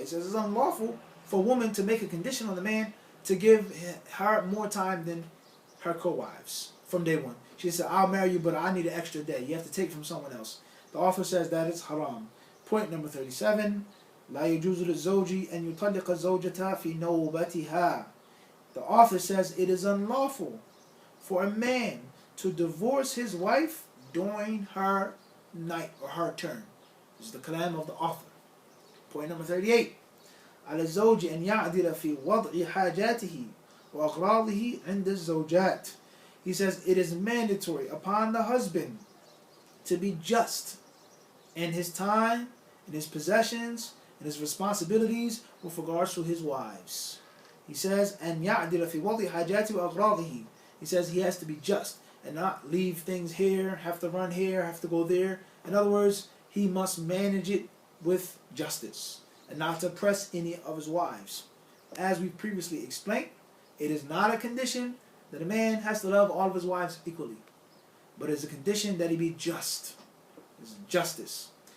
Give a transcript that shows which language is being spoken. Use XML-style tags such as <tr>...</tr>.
<en>He says it's unlawful for a woman to make a condition on the man to give her more time than her co-wives from day one. She said, I'll marry you, but I need an extra day. You have to take from someone else. The author says that is haram. Point number 37.</en> <ar>لا يجوز للزوج أن يطلق الزوجة في نوبتها.</ar> <en>The author says it is unlawful for a man to divorce his wife during her night or her turn. This is the kalam of the author. Point number 38.</en> <ar>على الزوج أن يعدل في وضع حاجاته وأغراضه عند الزوجات.</ar> <en>He says it is mandatory upon the husband to be just in his time, in his possessions, in his responsibilities with regards to his wives. He says,</en> <ar>أن يعدل في وضع حاجاته وأغراضه.</ar> <en>He says he has to be just and not leave things here, have to run here, have to go there. In other words, he must manage it with justice and not to oppress any of his wives. As we previously explained, it is not a condition that a man has to love all of his wives equally, but it's a condition that he be just. It's justice.</en>